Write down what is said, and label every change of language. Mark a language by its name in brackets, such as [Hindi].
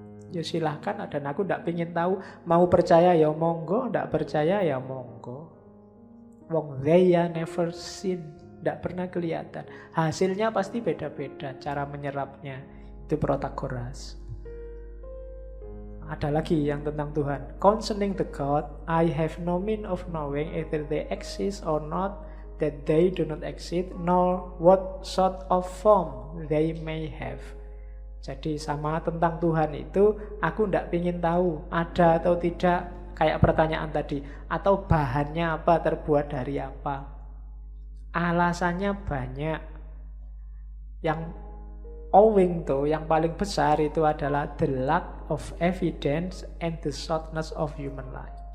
[Indonesian] Ya silahkan, dan aku tidak ingin tahu. Mau percaya ya monggo, tidak percaya ya monggo. Wong [English] they are never seen, [Indonesian] tidak pernah kelihatan. Hasilnya pasti beda-beda cara menyerapnya. Itu Protagoras. Ada lagi yang tentang Tuhan. [English] Concerning the God, I have no means of knowing either they exist or not, that they do not exist, nor what sort of form they may have. [Indonesian] Jadi sama tentang Tuhan itu, aku tidak ingin tahu ada atau tidak, kayak pertanyaan tadi, atau bahannya apa, terbuat dari apa. Alasannya banyak. Yang [English] owing to, [Indonesian] yang paling besar itu adalah [English] the lack of evidence and the shortness of human life.